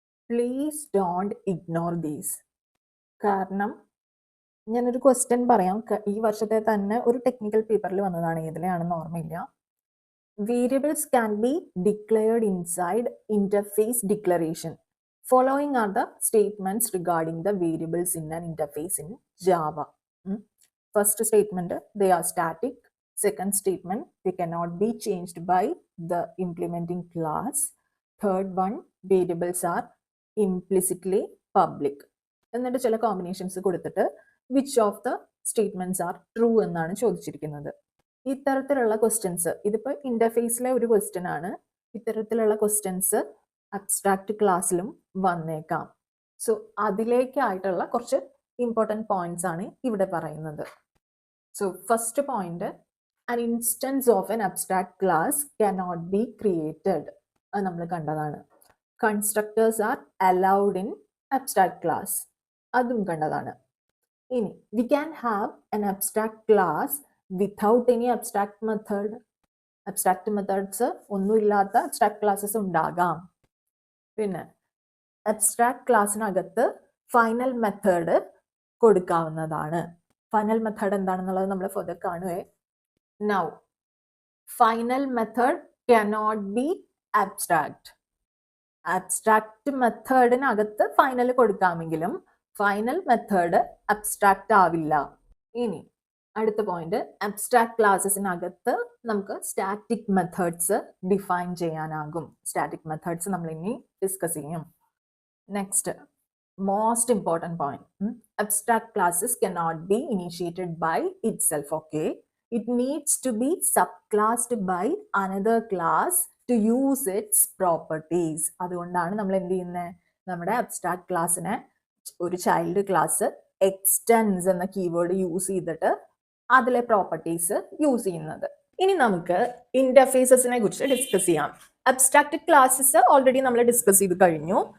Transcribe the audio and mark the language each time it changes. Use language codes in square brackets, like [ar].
[en] Please don't ignore these. [ml] കാരണം ഞാനൊരു question പറയാം. ഈ വർഷത്തെ തന്നെ ഒരു ടെക്നിക്കൽ പേപ്പറിൽ വന്നതാണ്, ഏതിലാണെന്ന് ഓർമ്മയില്ല. [en] Variables can be declared inside interface declaration. Following are the statements regarding the variables in an interface in Java. First statement, they are static. Second statement, they cannot be changed by the implementing class. Third one, variables are implicitly public. [ml] എന്നിട്ട് ചില combinations കൊടുത്തിട്ട് [en] which of the statements are true [ml] എന്നാണ് ചോദിച്ചിരിക്കുന്നത്. ഇത്തരത്തിലുള്ള questions, ഇതിപ്പോൾ ഇന്റർഫേസിലെ ഒരു question ആണ്. ഇത്തരത്തിലുള്ള ക്വസ്റ്റ്യൻസ് അബ്സ്ട്രാക്റ്റ് ക്ലാസ്സിലും വന്നേക്കാം. സോ അതിലേക്കായിട്ടുള്ള കുറച്ച് ഇമ്പോർട്ടൻറ്റ് പോയിന്റ്സ് ആണ് ഇവിടെ പറയുന്നത്. [en] So first point, an instance of an abstract class cannot be created. [ml] അത് നമ്മൾ കണ്ടതാണ്. [en] Constructors are allowed in abstract class. [ml] അതും കണ്ടതാണ്. [en] ഇനി we can have an abstract class without any abstract method. [ml] abstract methods ഒന്നുമില്ലാത്ത abstract classes ഉണ്ടാകാം. പിന്നെ abstract ക്ലാസ്സിനകത്ത് final method കൊടുക്കാവുന്നതാണ്. ഫൈനൽ മെത്തേഡ് എന്താണെന്നുള്ളത് നമ്മൾ further കാണുവേ. Now final method [en] cannot be abstract. [ml] Abstract മെത്തേഡിനകത്ത് final കൊടുക്കാമെങ്കിലും final method abstract ആവില്ല. ഇനി അടുത്ത point, abstract ക്ലാസ്സസിനകത്ത് നമുക്ക് സ്റ്റാറ്റിക് മെത്തേഡ്സ് ഡിഫൈൻ ചെയ്യാനാകും. സ്റ്റാറ്റിക് മെത്തേഡ്സ് നമ്മൾ ഇനി ഡിസ്കസ് ചെയ്യും. Next, most important point, abstract classes [en] cannot be initiated by itself. Okay, it needs to be subclassed by another class to use its properties. [ml] അതുകൊണ്ടാണ് നമ്മൾ എന്ത് ചെയ്യുന്നത്, നമ്മുടെ അബ്സ്ട്രാക്ട് ക്ലാസ്സിനെ ഒരു ചൈൽഡ് ക്ലാസ് എക്സ്റ്റെൻസ് എന്ന കീവേഡ് യൂസ് ചെയ്തിട്ട് അതിലെ പ്രോപ്പർട്ടീസ് യൂസ് ചെയ്യുന്നത്. ഇനി നമുക്ക് ഇന്റർഫേസസിനെ കുറിച്ച് ഡിസ്കസ് ചെയ്യാം. അബ്സ്ട്രാക്ട് ക്ലാസ്സസ് ഓൾറെഡി നമ്മൾ ഡിസ്കസ് ചെയ്ത് കഴിഞ്ഞു.